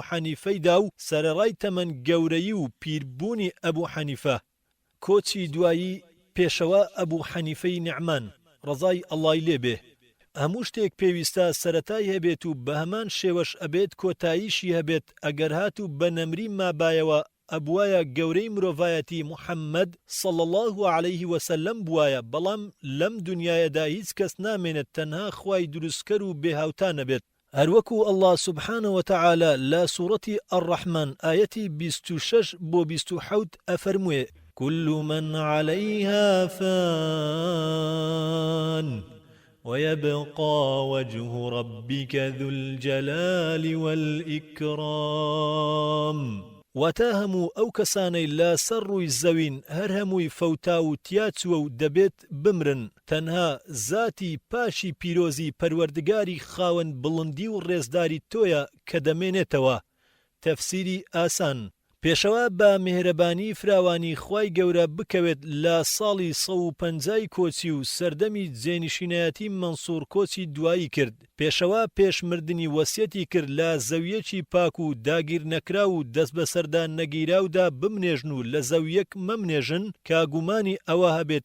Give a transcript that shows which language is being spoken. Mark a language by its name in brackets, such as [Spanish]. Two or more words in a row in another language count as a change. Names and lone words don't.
[Central Kurdish] حەنیفەیدا و سەرەڕای تەمەن گەورەیی و پیربوونی ئەبوو حەنیفە کۆچی دوایی پێشەوە ئەبوو حەنیفەی نعمان ڕەزای ئەڵڵای لێبێ هەموو شتێک پێویستە سەرەتای هەبێت و بە هەمان شێوەش ئەبێت کۆتاییشی هەبێت ئەگەر هات و بە نەمری مابایەوە ئەبوایە گەورەی مرۆڤایەتی محەممەد [Arabic] صلى الله عليه وسلم [Central Kurdish] بوایە بەڵام لەم دنیایەدا هیچ کەس نامێنێت تەنها خوای دروستکەر و بێهاوتا نەبێت هەروەکو [Arabic] الله سبحانه وتعالى [Central Kurdish] لا سورة الرحمن آيتي 26 بۆ 27 ئەفەرموێ [Arabic] كل من عليها فان ويبقى وجه ربك ذو الجلال والإكرام [Central Kurdish] واتە هەموو ئەو کەسانەی لە سەر ڕووی زەوین هەر هەمووی فەوتا و تیاچووە و دەبێت بمرن تەنها زاتی پاشی پیرۆزی پەروەردگاری خاوەن بڵندی و ڕێزداری تۆیە کە دەمێنێتەوە تەفسیری ئاسان پێشەوە بە میهرەبانی فراوانی خوای گەورە بکەوێت لە ساڵی 150 کۆچی و سەردەمی جێنشینایەتی مەنسوور کۆچی دوایی کرد پێشەوە پێشمردنی وەسیەتی کرد لە زەویەکی پاک و داگیر نەکرا و دەست بەسەردا نەگیراودا بمنێژن و لە زەویەک مەمنێژن کە گومانی ئەوە هەبێت